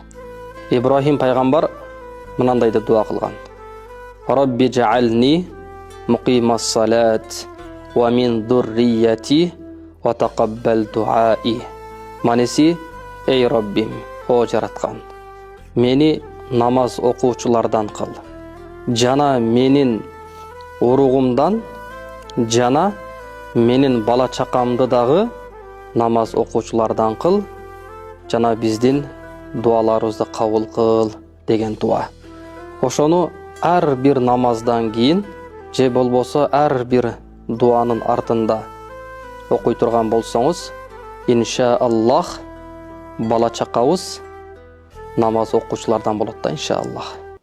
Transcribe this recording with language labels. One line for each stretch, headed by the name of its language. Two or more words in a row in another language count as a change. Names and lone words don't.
Kazakh: Ибрахим пайғамбар мынандайды дуа қылған:
Arabic: رب اجعلني مقيم الصلاة ومن ذريتي وتقبل دعاء.
Kazakh: Манеси, ей Раббим, о жаратқан, мені намаз оқушылардан қыл. Жана менин уруғымдан, жана менин бала чақамды дағы намаз оқушылардан қыл.
Kyrgyz: Жана биздин дуаларыбызды кабыл кыл деген дуа. Ошону әр бир намаздан кейін, же болбосо әр бир дуанын артында окуй турган болсоңуз, иншааллах бала чакабыз намаз окуучулардан болот да, иншааллах.